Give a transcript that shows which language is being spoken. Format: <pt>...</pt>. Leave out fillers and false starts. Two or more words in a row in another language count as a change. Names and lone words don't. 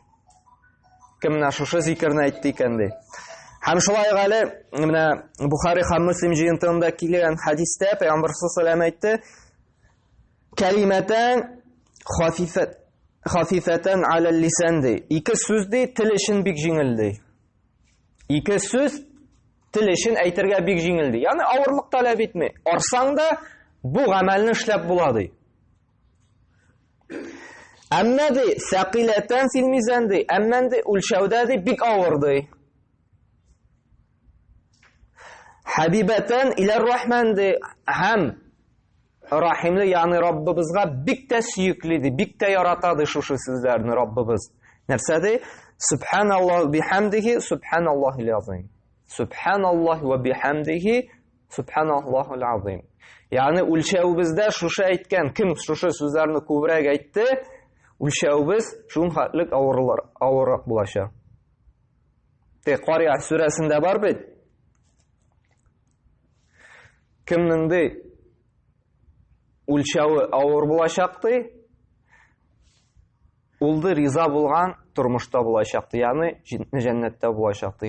<tt>Кемнә шушы зикрне әйтте икән ди. Һәм шулай әле менә Бухари һәм Муслим җыентында килгән хадистә Пәйгамбер</tt> <ar>صلى الله عليه</ar> <tt>әйтте:</tt> <ar>"كلمتان خفيفتان على اللسان</ar> <tt>ди. Ике сүз ди тел өчен бик җиңел ди. Ике сүз тел өчен әйтергә бик җиңел ди. Ягъни авырлык таләп итми. Арсаң да бу гамәлне эшләп була ди. Әмма ди</tt> <ar>ثقيلتان في الميزان</ar> <tt>ди. Әмма ди үлчәүдә ди бик авыр ди.</tt> <ar>حبيبتان إلى الرحمن</ar> <tt>ди. Һәм Рахимле, ягъни Раббыбызга бик тә сөйекле ди, бик тә ярата ди шушы сүзләрне Раббыбыз. Нәрсә ди?</tt> <ar>سبحان الله بحمده، سبحان الله العظيم. سبحان الله وبحمده، سبحان الله العظيم.</ar> <tt>Ягъни үлчәүбездә шушы әйткән, кем шушы сүзләрне күбрәк әйтте, үлчәүбез шуның хәтлек авыррак булачак. Кария сүрәсендә бар бит. Кемнең ди үлчәүе авыр булачакты, улды риза булган тормышта булачакты, ягъни җәннәттә булачакты.</tt>